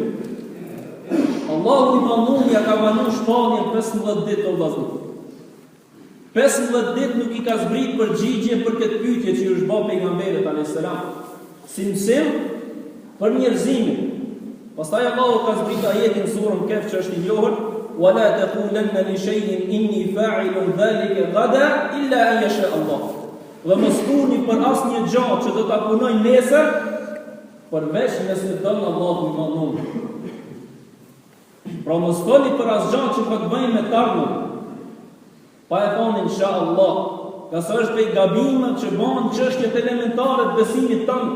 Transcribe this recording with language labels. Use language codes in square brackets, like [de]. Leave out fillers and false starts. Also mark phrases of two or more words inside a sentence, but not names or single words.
[sq] Allahu i Madhnuar ja ka vënë shpalljen 15 ditë o vëllazër. 15 ditë nuk i ka zbrit përgjigje për këtë pyetje që i është bërë pejgamberit [ar] عليه السلام. [sq] Si mësim për njerëzimin. Pastaj Allahu ka zbrit ajetin surën Kehf që është i njohur, [ar] "ولا تقولن لشيء إني فاعل ذلك غدا إلا أن يشاء الله." [sq] Dhe mos thuni për asnjë gjë që do ta punoj nesër, përveç nëse don Allahu i Madhnuar. Pra mos thoni për asgjë që po të bëjmë me tarmën, pa e thonë inshallah, ka sa është pej gabimet që bëhen çështjet elementare të besimit tonë.